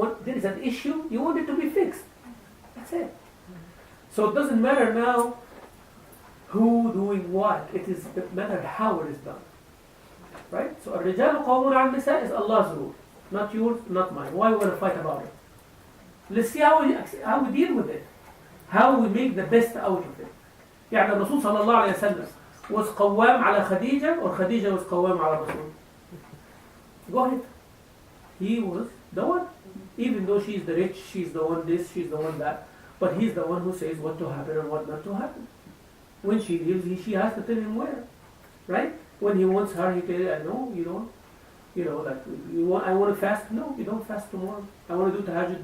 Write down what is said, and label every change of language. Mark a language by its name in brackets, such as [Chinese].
[English] There is an issue, you want it to be fixed. That's it. So it doesn't matter now who doing what. It matters how it is done. Right? So [Arabic] الرجال قوامون على النساء [English] is Allah's rule. Not yours, not mine. Why we want to fight about it? Let's see how we deal with it. How we make the best out of it. [Arabic] يعني الرسول صلى الله عليه وسلم was قوام على خديجة, [English] or Khadija was [Arabic] قوام على الرسول. [English] Go ahead. He was the one. Even though she's the rich, she's the one this, she's the one that. But he's the one who says what to happen and what not to happen. When she leaves, she has to tell him where. Right? When he wants her, he tells her, no, you don't. You know, like, I want to fast? No, you don't fast tomorrow. I want to do tahajjud?